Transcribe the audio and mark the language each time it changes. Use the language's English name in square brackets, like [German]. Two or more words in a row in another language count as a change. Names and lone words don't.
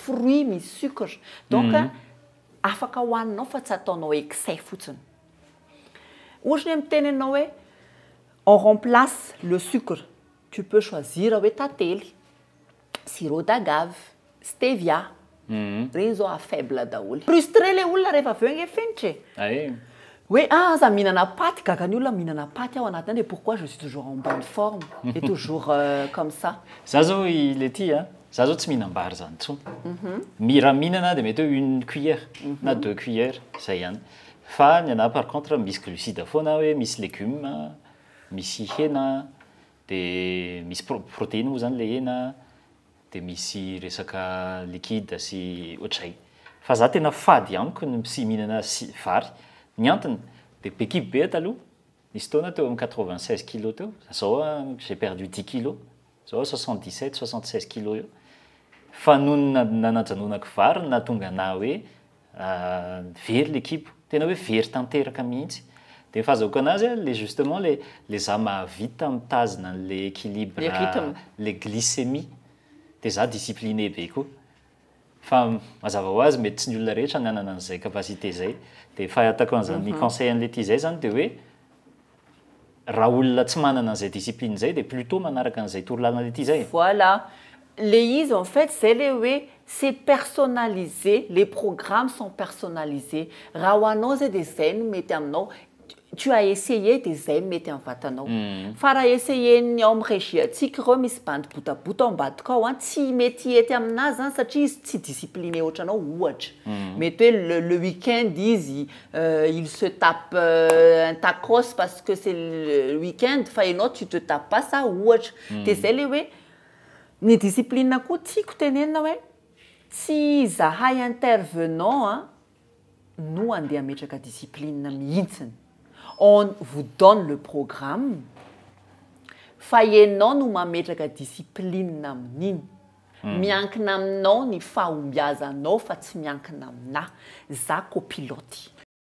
[Malagasy] fruit misy sucre donc afaka hohaninao fa tsy ataonao excès fotsiny ohatra hoe miteny ianao hoe [French] on remplace le sucre tu peux choisir [Malagasy] hoe tantely [French] sirop d'agave [Malagasy] stevia reny zao a faible daholo frustré le olona rehefa aveo nge fenitra [French] oui, ça [Malagasy] mihinana paty gaga ny olona mihinana paty ao anatin'any [French] et pourquoi je suis toujours en bonne forme et toujours comme ça. [Malagasy] Za zao le ty za zao tsy mihinam-bary zany intsony. Raha mihinana dia mety hoe 1 cuillère na 2 cuillères zay ihany. Fa ny anahy [French] par contre [Malagasy] misy glucide foana hoe misy légumes, misy hena, dia misy protéine moa zany le hena, dia misy resaka liquide sy ohatray. Fa za tena fady amiko ny sy mihinana vary. Ny antony dia be kibo be taloha nisy taona teo amin'ny 96 kilos teo zao [French] j'ai perdu 10 kilos [Malagasy] zao 77 76 kilos eo fa noho nanajanonako vary na tonga na hoe very le kibo tena hoe very tanteraka mihitsy dia fahazako anazy le justement le za mahavita mitazona le équilibre le glycémie dia za discipliné be koa fa mazava ho azy mety tsy ny olona rehetra ny anana an'izay capacité zay dia fa atako an'izany mi-conseil an'le ty zay zany dia hoe raha olona tsy manana an'izay discipline zay dia plutôt manaraka an'izay torolalana le ty zay. [French] Voilà. [Malagasy] Le izy [French] en fait c'est le hoe c'est personnalisé, les programmes sont personnalisés. [Malagasy] Raha ho anao zay dia zay no mety aminao. [French] Tu as essayé [Malagasy] dia zay mety amin'ny vatanao. Fa raha essayé ny ao amin'ny régie antsika ireo misy bandy botabota ao ambadika ao tsy mety hety aminazy zany satria izy tsy discipliné ohatranao ohatra. Mety hoe le week-end izy [French] il se tape un tacos parce que c'est le week-end [Malagasy] fa ianao [French] tu te tapes pas ça [Malagasy] ohatra. Dia zay le hoe ny discipline koa tiako tenenina hoe tsy zahay intervenant no andeha ametraka discipline mihitsiny. [French] On vous donne le programme [Malagasy] fa ianao no mametraka discipline amin'iny miankina aminao ny fahombiazanao fa tsy miankina aminahy za copilote.